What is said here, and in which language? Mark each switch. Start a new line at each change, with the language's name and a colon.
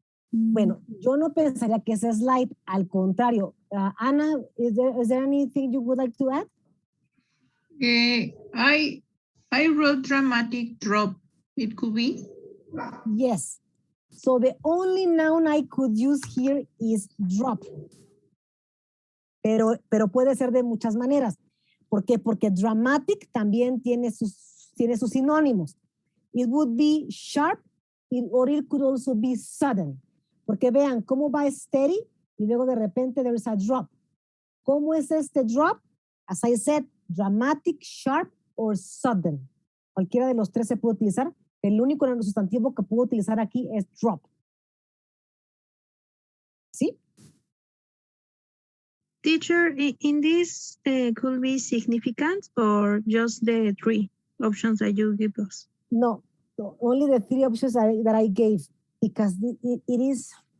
Spanish: Bueno, yo no pensaría que es slight, al contrario.
English: Ana, is there anything you would like to add? I wrote dramatic drop. It could be. Yes. So the only noun I could use here is drop.
Spanish: Pero puede ser de muchas maneras. ¿Por qué? Porque dramatic también tiene sus sinónimos.
English: It would be sharp or it could also be sudden.
Spanish: Porque vean cómo va steady y luego de repente
English: there is a drop.
Spanish: ¿Cómo es este drop?
English: As I said, dramatic, sharp or sudden.
Spanish: Cualquiera de los tres se puede utilizar. El único sustantivo que puedo utilizar aquí es drop. ¿Sí?
English: Teacher, in this could be significant or just the 3 options that you give us? No, only the 3 options that I gave, because it is.